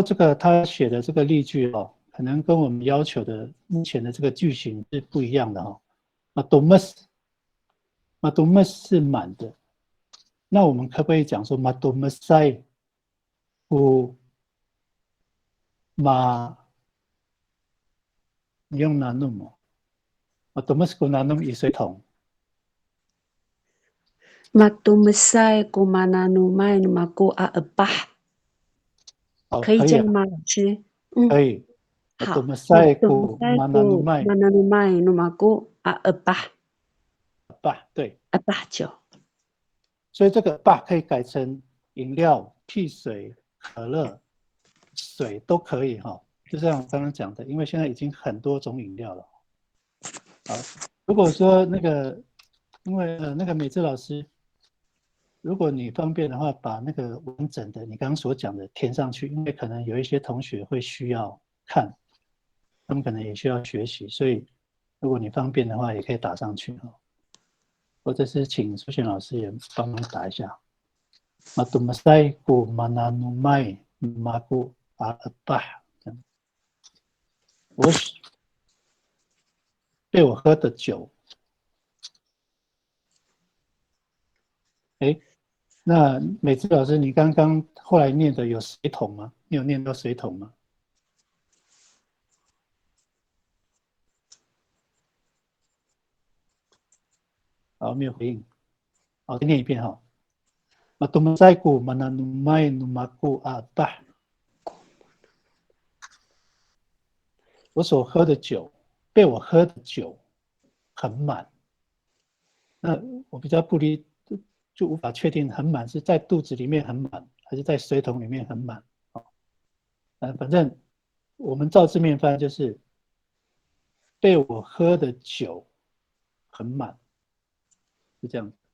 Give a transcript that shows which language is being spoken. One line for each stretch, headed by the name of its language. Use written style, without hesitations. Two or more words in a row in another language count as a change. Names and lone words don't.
Chinese: 这个他写的这个例句哦，可能跟我们要求的目前的这个句型是不一样的哈。Madomus 是满的，那我们可不可以讲说 Madomusai 不马？你用 nanum 哦 ，Madomus 跟 nanum 一水桶。
Amis: Matumesai kumananumai numaku a ebah，
Chinese: 可以可以啊，这样吗，老师？可以。好。
Amis: Madomusai 跟 Matumesai mananumai kumananumai numaku a ebah，
Chinese: 对， ebah 酒。所以这个吧可以改成饮料、汽水、可乐、水都可以哈。就像我刚刚讲的，因为现在已经很多种饮料了。好，如果说那个，因为那个美智老师，如果你方便的话，把那个完整的你刚刚所讲的填上去，因为可能有一些同学会需要看，他们可能也需要学习，所以如果你方便的话，也可以打上去哈。或者是请苏璇老师也帮忙打一下。
Amis: Matumasay ko mananumay maku atah，
Chinese: 我被我喝的酒。那美智老师，你刚刚后来念的有水桶吗？你有念到水桶吗？好，没有回应。好，再念一遍哈。
Amis: Matumasay ko mananumay maku atah，
Chinese: 我所喝的酒，被我喝的酒很满。那我比较不理，就无法确定很满是在肚子里面很满，还是在水桶里面很满。反正我们照字面翻就是被我喝的酒很满，是这样。